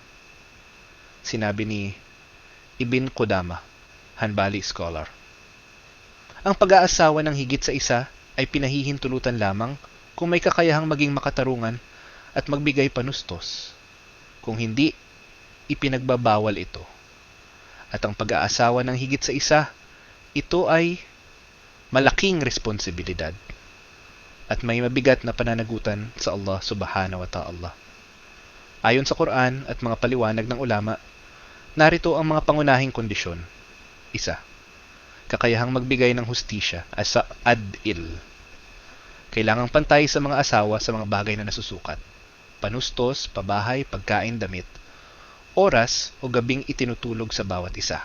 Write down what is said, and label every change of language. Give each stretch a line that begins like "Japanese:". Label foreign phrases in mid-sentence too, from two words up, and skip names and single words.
Filipino: Sinabi ni Ibn Qudama, Hanbali scholar, ang pag-aasawa ng higit sa isa ay pinahihintulutan lamang kung may kakayahang maging makatarungan at magbigay panustos. Kung hindi, ipinagbabawal ito. At ang pag-aasawa ng higit sa isa, ito ay malaking responsibilidad at may mabigat na pananagutan sa Allah
Arabic: سبحانه وتعالى.
Filipino: Ayon sa Quran at mga paliwanag ng ulama, narito ang mga pangunahing kondisyon. 1. Kakayahang magbigay ng hustisya as sa adil. Kailangang pantay sa mga asawa sa mga bagay na nasusukat. Panustos, pabahay, pagkain, damit, oras o gabing itinutulog sa bawat isa.